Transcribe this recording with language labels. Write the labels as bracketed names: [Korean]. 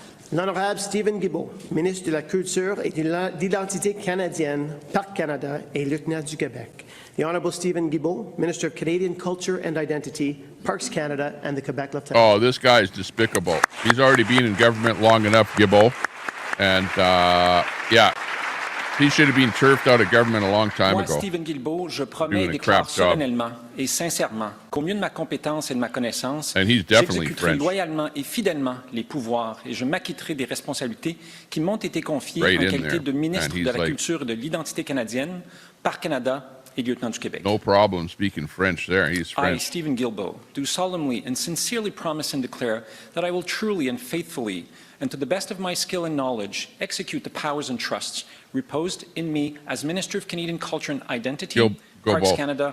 [French] L'honorable Stephen Guilbeault, ministre de la Culture et de l'Identité canadienne, Parc Canada et lieutenant du Québec. [English] The Honorable Stephen Guilbeault, Minister of Canadian Culture and Identity, Parks Canada, and the Quebec Lieutenant. Oh, this guy's despicable. He's already been in government long enough, Guilbeault. And, yeah, he should have been turfed out of government a long time [French] Moi, [English] ago. [French] Stephen Guilbeault, je promets et déclare solennellement et sincèrement qu'au mieux de ma compétence et de ma connaissance, j'exécuterai loyalement et fidèlement les pouvoirs et je m'acquitterai des responsabilités qui m'ont été confiées en qualité de ministre de la Culture et de l'Identité canadienne, par Canada et lieutenant du Québec. [English] No problem speaking French there. He's French. I, Stephen Guilbeault, do solemnly and sincerely promise and declare that I will truly and faithfully and to the best of my skill and knowledge, execute the powers and trusts reposed in me as Minister of Canadian Culture and Identity, Parks Canada.